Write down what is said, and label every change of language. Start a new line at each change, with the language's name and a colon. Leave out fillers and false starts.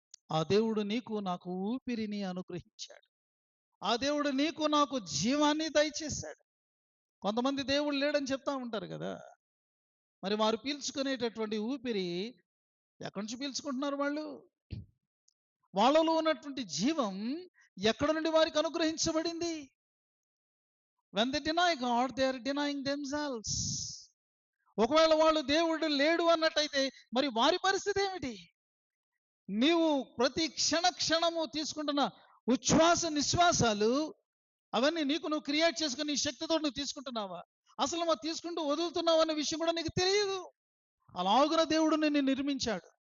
Telugu: ఆ దేవుడు నీకు నాకు ఊపిరిని అనుగ్రహించాడు. ఆ దేవుడు నీకు నాకు జీవాన్ని దయచేశాడు. కొంతమంది దేవుడు లేడని చెప్తా ఉంటారు కదా, మరి వారు పీల్చుకునేటటువంటి ఊపిరి ఎక్కడి నుంచి పీల్చుకుంటున్నారు? వాళ్ళలో ఉన్నటువంటి జీవం ఎక్కడ నుండి వారికి అనుగ్రహించబడింది?
English: When they deny God, they are denying themselves.
Telugu: ఒకవేళ వాళ్ళు దేవుడు లేడు అన్నట్టయితే మరి వారి పరిస్థితి ఏమిటి? నీవు ప్రతి క్షణము తీసుకుంటున్న ఉచ్ఛ్వాస నిశ్వాసాలు అవన్నీ నీకు నువ్వు క్రియేట్ చేసుకుని నీ శక్తితో నువ్వు తీసుకుంటున్నావా? అసలు నువ్వు తీసుకుంటూ వదులుతున్నావు అనే విషయం కూడా నీకు తెలియదు. అలాగున దేవుడు నిన్ను నిర్మించాడు.